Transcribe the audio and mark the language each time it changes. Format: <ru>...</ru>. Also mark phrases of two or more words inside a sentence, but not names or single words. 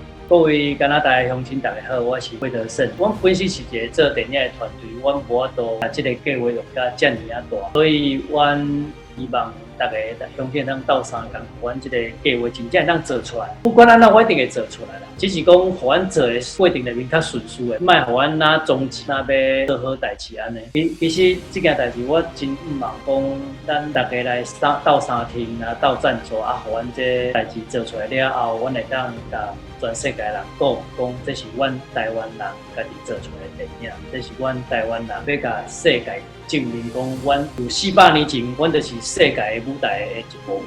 <nan>各位加拿大的乡亲，大家好，我是魏德胜。阮本身是一个做电影的团队，阮无法度把这个计划用甲遮尔啊大，所以阮希望大家乡亲通斗相共，阮这个计划真正当做出来。不管安怎，我一定会做出来啦。只是讲，互阮做的过程里面较顺遂的，莫互阮哪终止哪要做好代志安尼。其实这件代志我真希望讲，咱大家来斗相听啊，斗赞助啊，互阮这代志做出来了后，阮会当甲全世界人讲，这是阮台湾人家己做出来的电影，这是阮台湾人要甲世界证明讲，阮有400年前，阮就是世界的舞台的一部分。</nan>